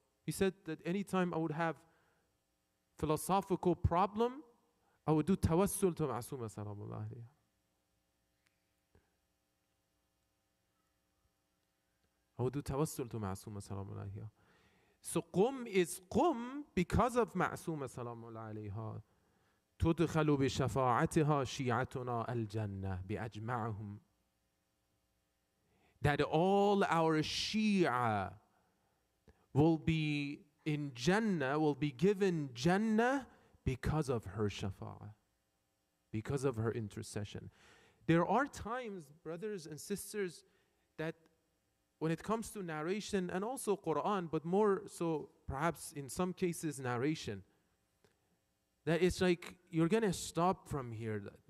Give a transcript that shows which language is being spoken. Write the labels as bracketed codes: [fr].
[en] He said that anytime I would have philosophical problem, I would do tawassul to Ma'suma salamullah alayha. I would do tawassul to Ma'suma salamullah alayha. So Qum is Qum because of Ma'suma salamullah alayha. [ar] تدخل بشفاعتها شيعتنا الجنة بأجمعهم. [en] That all our Shia will be in Jannah, will be given Jannah because of her shafa'ah, because of her intercession. There are times, brothers and sisters, that when it comes to narration and also Quran, but more so perhaps in some cases narration, that it's like you're going to stop from here.